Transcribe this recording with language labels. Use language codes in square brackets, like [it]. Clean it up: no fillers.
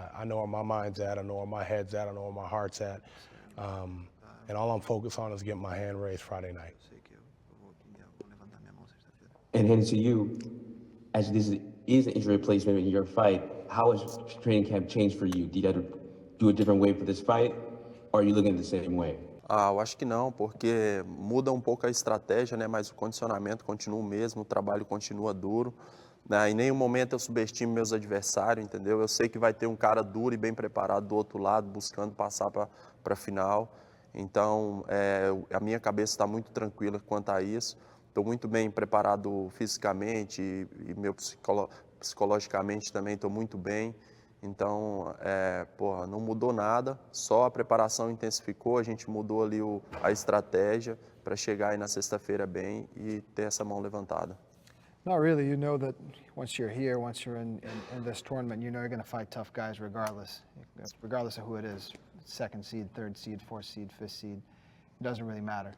[en] I know where my mind's at. I know where my head's at. I know where my heart's at. And all I'm focused on is getting my hand raised Friday night. And Renan, to you, as this is an injury replacement in your fight, how has training camp changed for you? Do you have to do a different way for this fight, or are you looking at the same way? [pt] Eu acho que não, porque muda um pouco a estratégia, né? Mas o condicionamento continua o mesmo, o trabalho continua duro. Em nenhum momento eu subestimo meus adversários, entendeu? Eu sei que vai ter um cara duro e bem preparado do outro lado, buscando passar para a final. Então, a minha cabeça está muito tranquila quanto a isso. Estou muito bem preparado fisicamente e meu psicologicamente também estou muito bem. Então, não mudou nada, só a preparação intensificou, a gente mudou ali a estratégia para chegar aí na sexta-feira bem e ter essa mão levantada. [en] Not really. You know that once you're here, once you're in this tournament, you're going to fight tough guys regardless of who it is. Second seed, third seed, fourth seed, fifth seed. It doesn't really matter.